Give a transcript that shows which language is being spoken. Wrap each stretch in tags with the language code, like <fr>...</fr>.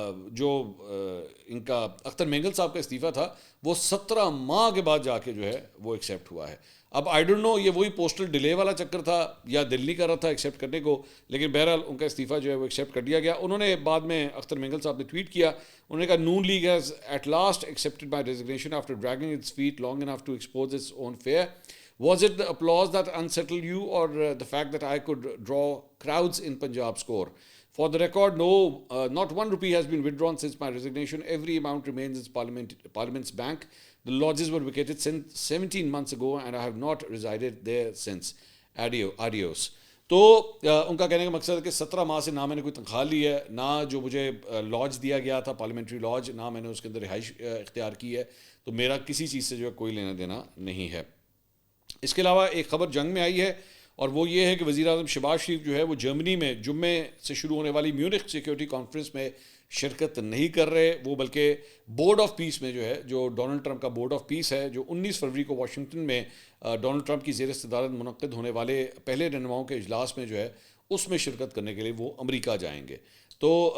<ur>جو ان کا اختر مینگل صاحب کا استعفیٰ تھا وہ 17 ماہ کے بعد جا کے جو ہے وہ ایکسیپٹ ہوا ہے۔ اب</ur> <en>I don't know</en> <ur>یہ وہی پوسٹل ڈیلے والا چکر تھا یا دل نہیں کر رہا تھا ایکسیپٹ کرنے کو، لیکن بہرحال ان کا استعفیٰ جو ہے وہ ایکسیپٹ کر دیا گیا۔ انہوں نے بعد میں اختر مینگل صاحب نے ٹویٹ کیا، انہوں نے کہا</ur> <en>Noon league has at last accepted my resignation after dragging its feet long enough to expose its own fear. Was it the applause that unsettled you, or the fact that I could draw crowds in Punjab score? For the record, no, not 1 rupee has been withdrawn since my resignation. Every amount remains in Parliament's bank. The lodges were vacated since 17 months ago, and I have not resided there since.</en> <es>Adios.</es> <ur>تو ان کا کہنے کا مقصد ہے کہ 17 ماہ سے نہ میں نے کوئی تنخواہ لی ہے، نہ جو مجھے لاج دیا گیا تھا پارلیمنٹری لاج، نہ میں نے اس کے اندر رہائش اختیار کی ہے، تو میرا کسی چیز سے جو ہے کوئی لینا دینا نہیں ہے۔ اس کے علاوہ ایک خبر جنگ میں آئی ہے، اور وہ یہ ہے کہ وزیر اعظم شہباز شریف جو ہے وہ جرمنی میں جمعے سے شروع ہونے والی میونخ سیکیورٹی کانفرنس میں شرکت نہیں کر رہے، وہ بلکہ بورڈ آف پیس میں جو ہے، جو ڈونلڈ ٹرمپ کا بورڈ آف پیس ہے، جو 19 فروری کو واشنگٹن میں ڈونلڈ ٹرمپ کی زیر صدارت منعقد ہونے والے پہلے رہنماؤں کے اجلاس میں جو ہے اس میں شرکت کرنے کے لیے وہ امریکہ جائیں گے۔ تو</ur>